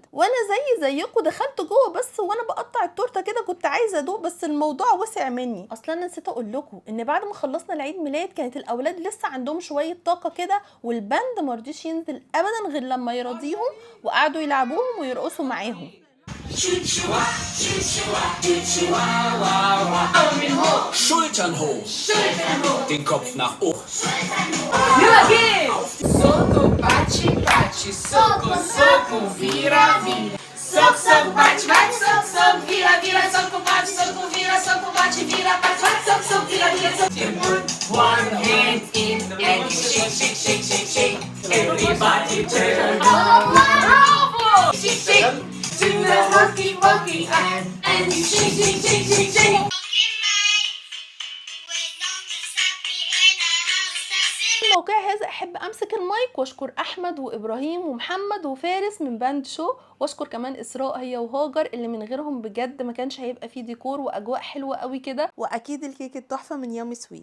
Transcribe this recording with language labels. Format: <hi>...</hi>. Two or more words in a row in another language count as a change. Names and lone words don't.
<ar>وانا زيكم دخلت جوه بس وانا بقطع التورته كده كنت عايزه ادوق، بس الموضوع وسع مني. اصلا انا نسيت اقول لكم ان بعد ما خلصنا العيد ميلاد كانت الاولاد لسه عندهم شويه طاقه كده، والبند مرضيش ينزل ابدا غير لما يراضيهم، وقعدوا يلعبوهم ويرقصوا معاهم.</ar> <de>Schultern hoch, den Kopf nach oben.</de> <pt>Soco, bate, bate, soco, soco, vira, vira. Soco, soco, bate, bate, soco, soco, vira, vira, soco, bate, soco, vira, soco, bate, vira, bate, bate, soco, soco, vira, vira, soco.</pt> <en>You put one hand in and you shake, shake, shake, shake, shake. Everybody turn on. Bravo! Shake, shake, to the monkey, monkey, and you shake, shake, shake, shake, shake.</en> <ar>الموقع هذا احب امسك المايك واشكر احمد وابراهيم ومحمد وفارس من باند شو، واشكر كمان اسراء هي وهاجر اللي من غيرهم بجد ما كانش هيبقى فيه ديكور واجواء حلوه قوي كده، واكيد الكيك التحفه من يامي سويت.</ar>